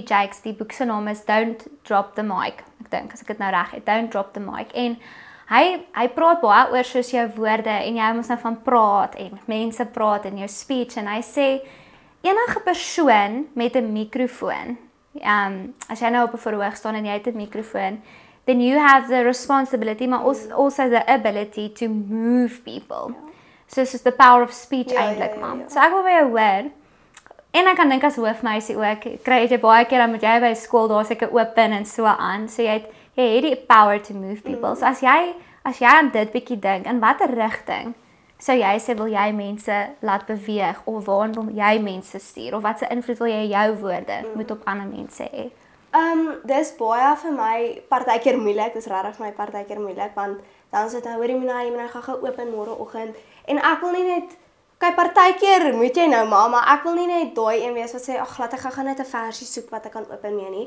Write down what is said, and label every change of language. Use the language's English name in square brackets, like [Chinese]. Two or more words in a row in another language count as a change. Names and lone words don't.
[Afrikaans] Jakes. Die boek se naam is Don't Drop the Mic. Ek dink as ek dit nou reg het, Don't Drop the Mic. En hy praat baie oor soos jou woorde en jy moet nou van praat en mense praat in jou speech en hy sê enige persoon met 'n mikrofoon, as jy nou op 'n verhoog staan en jy het 'n mikrofoon, [English] then you have the responsibility, but also the ability to move people. So it's just the power of speech eintlik, man. [Afrikaans] So ek wil by jou hoor, en ek kan dink as hoofmeisie ook, kry jy baie keer dan moet jy by skool daar seker open en so aan. So jy het die [English] power to move people. [Afrikaans] So as jy aan dit bietjie dink, in watter rigting sou jy sê wil jy mense laat beweeg of waarheen wil jy mense stuur of watse invloed wil jy jou woorde moet op ander mense hê? Dis baie vir my partykeer moeilik, dis regtig vir my partykeer moeilik want dan sit jy hoor jy moet nou gou open môreoggend en ek wil nie net kyk partykeer moet jy nou maar ek wil nie net daai een wees wat sê ag laat ek gou net 'n versie soek wat ek kan open mee nie.